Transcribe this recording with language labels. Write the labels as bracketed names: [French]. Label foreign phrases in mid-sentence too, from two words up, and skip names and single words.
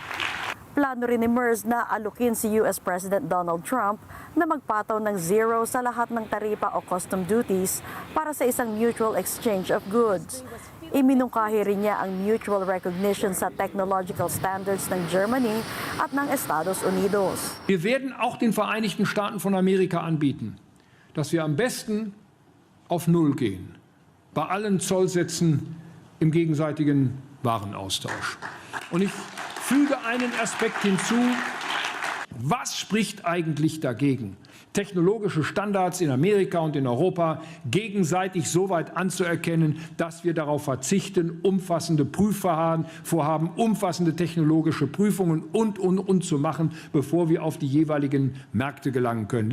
[Filipino] Plano rin ni Merz na alukin si [English] US President [Filipino] Donald Trump na magpataw ng zero sa lahat ng taripa o [English] custom duties [Filipino] para sa isang [English] mutual exchange of goods. [Filipino] Iminungkahi rin niya ang [English] mutual recognition [Filipino] sa [English] technological standards [Filipino] ng Germany at ng Estados Unidos. [German] Wir werden auch den Vereinigten Staaten von Amerika anbieten, dass wir am besten auf Null gehen, bei allen Zollsätzen im gegenseitigen Warenaustausch. Und ich füge einen Aspekt hinzu. Was spricht eigentlich dagegen, technologische Standards in Amerika und in Europa gegenseitig so weit anzuerkennen, dass wir darauf verzichten, umfassende Prüfvorhaben, umfassende technologische Prüfungen und zu machen, bevor wir auf die jeweiligen Märkte gelangen können.